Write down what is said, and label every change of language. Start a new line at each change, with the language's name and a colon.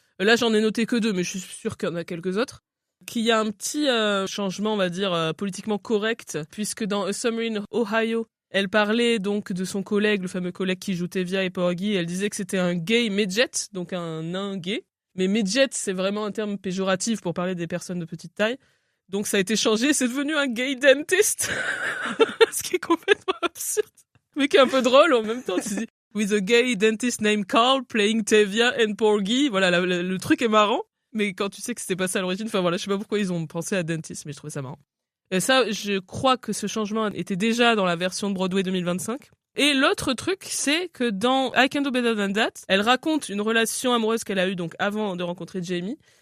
French: Là, j'en ai noté que 2, mais je suis sûre qu'il y en a quelques autres. Qu'il y a un petit changement, on va dire, politiquement correct, puisque dans A Summer in Ohio, elle parlait donc de son collègue, le fameux collègue qui joue Tevia et Porgy. Elle disait que c'était un gay midget, donc un nain gay. Mais midget, c'est vraiment un terme péjoratif pour parler des personnes de petite taille. Donc ça a été changé, c'est devenu un gay dentist. Ce qui est complètement absurde. Mais qui est un peu drôle en même temps. Tu dis,
English: with a gay dentist named Carl playing Tevia and Porgy.
French: Voilà, le truc est marrant. Mais quand tu sais que c'était pas ça à l'origine, enfin voilà, je sais pas pourquoi ils ont pensé à dentist, mais je trouvais ça marrant. Et ça, je crois que ce changement était déjà dans la version de Broadway 2025. Et l'autre truc, c'est que dans I Can Do Better Than That, elle raconte une relation amoureuse qu'elle a eue donc avant de rencontrer Jamie.